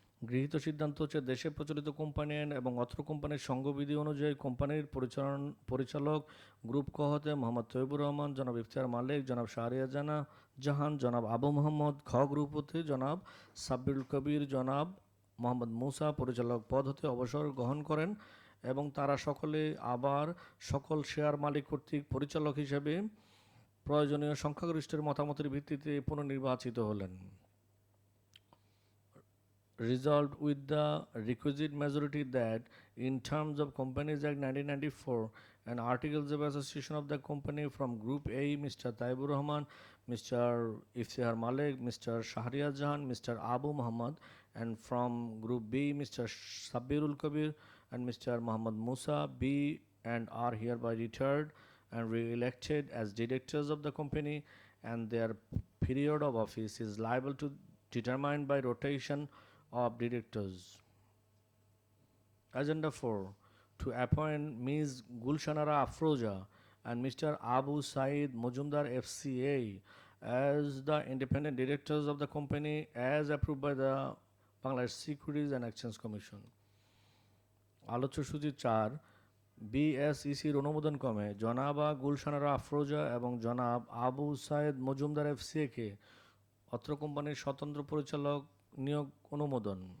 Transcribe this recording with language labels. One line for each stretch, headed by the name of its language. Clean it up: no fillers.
Bangla: গৃহীত সিদ্ধান্ত হচ্ছে দেশে প্রচলিত কোম্পানি আইন এবং অত্র কোম্পানির সংঘবিধি অনুযায়ী কোম্পানির পরিচালক গ্রুপ ক হতে মোহাম্মদ তৈবুর রহমান, জনাব ইফতিহার মালিক, জনাব শাহরিয়ার জাহান, জনাব আবু মোহাম্মদ, খ গ্রুপ হতে জনাব সাব্বিরুল কবির, জনাব মোহাম্মদ মুসা পরিচালক পদ হতে অবসর গ্রহণ করেন এবং তারা সকলে আবার সকল শেয়ার মালিক কর্তৃক পরিচালক হিসেবে প্রয়োজনীয় সংখ্যাগরিষ্ঠের মতামতের ভিত্তিতে পুনর্নির্বাচিত হলেন।
English: Resolved with the requisite majority that in terms of Companies Act 1994 and Articles of Association of the company from Group A, Mr. Taibur Rahman, Mr. Iftihar Malik, Mr. Shahriyar Jahan, Mr. Abu Muhammad, and from Group B, Mr. Sabbirul Kabir and Mr. Muhammad Musa be and are hereby retired and re-elected as directors of the company, and their period of office is liable to determined by rotation of directors. Agenda 4. To appoint Ms. Gulshanara Afroja and Mr. Abu Said Mujumdar FCA as the independent directors of the company as approved by the Bangladesh Securities and Exchange Commission.
Bangla: আলোচ্য সূচি 4 বিএসইসির অনুমোদন ক্রমে জনাবা গুলশানারা আফরোজা এবং জনাব Abu Saeed Majumdar FCA কে অত্র কোম্পানির স্বতন্ত্র পরিচালক নিয়োগ অনুমোদন।